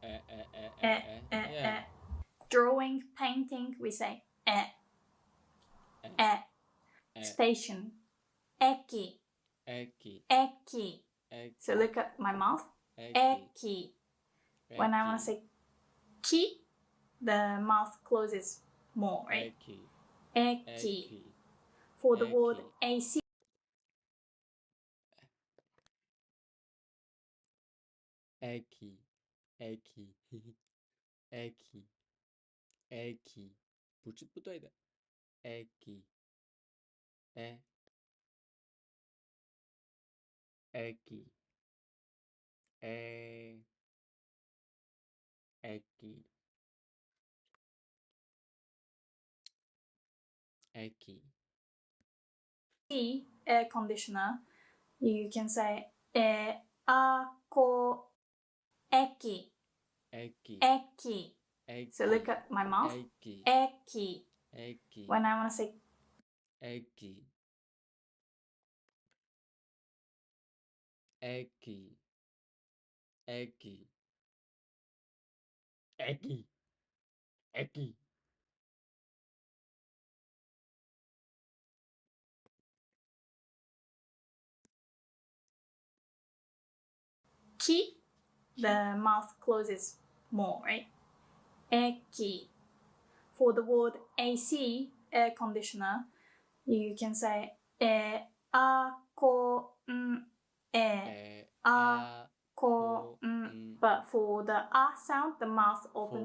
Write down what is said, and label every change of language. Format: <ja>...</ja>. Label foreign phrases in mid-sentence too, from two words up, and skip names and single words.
<en>Drawing, painting, we say Station, eki, Eki. Eki. Eki. So look at my mouth. Eki. Eki. When I want to Eki. say ki, the mouth closes more, right? Eki. Eki. Eki. For the word Eki. AC, Eki. Eki. Eki. Eki.</en> <zh>不对的。 Eki. Eki. Eki. Eki.</zh> <en>air conditioner, you can say ako eki. Eki. Eki. Eki. So look at my mouth. Eki. Eki. Eki. When I want to say Eki. Eki. Eki. Eki. Eki. ki, the mouth closes more, right? Eki. For the word AC, air conditioner, you can say ako but for the sound, the mouth opens</en>